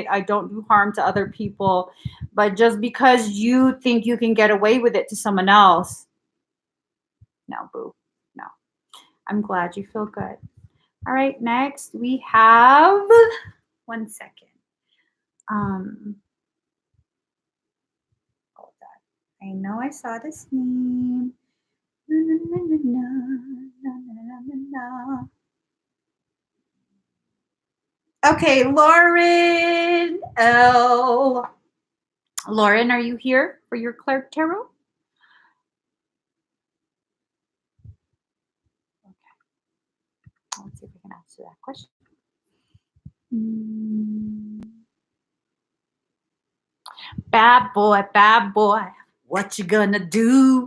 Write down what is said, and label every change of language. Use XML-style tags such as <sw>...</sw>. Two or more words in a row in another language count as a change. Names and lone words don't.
<en>I don't do harm to other people. But just because you think you can get away with it to someone else, no, boo. No. I'm glad you feel good. All right, next we have 1 second. Hold that. I know I saw this meme. Na, na, na, na, na, na, na, na, na. Okay, Lauren L. Lauren, are you here for your clerk tarot? Okay. Let's see if we can answer that question. Bad boy, what you gonna do?</en>